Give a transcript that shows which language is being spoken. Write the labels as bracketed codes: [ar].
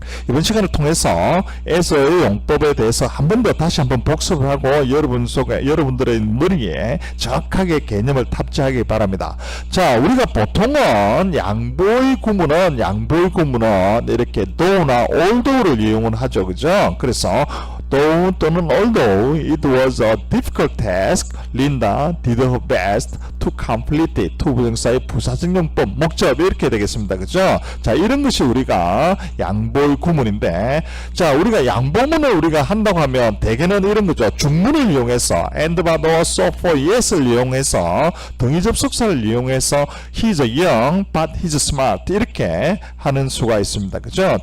[ko] 이번 시간을 통해서 as의 용법에 대해서 한 번 더 다시 한번 복습을 하고 여러분들의 머리에 정확하게 개념을 탑재하기 바랍니다. 자, 우리가 보통은 양보의 구문은 이렇게 do나 although를 이용을 하죠. 그죠? 그래서 [en] though [ko] 또는 [en] although it was a difficult task, Linda did her best to complete it. [ko] to 부정사의 부사적 용법, 목적 이렇게 되겠습니다. 그죠? 자, 이런 것이 우리가 양보의 구문인데, 자, 우리가 양보문을 우리가 한다고 하면 대개는 이런 거죠. 중문을 이용해서 and, but, or, so, for, yes를 이용해서 등위 접속사를 이용해서 [en] he's young, but he's smart [ko] 이렇게 하는 수가 있습니다. 그죠?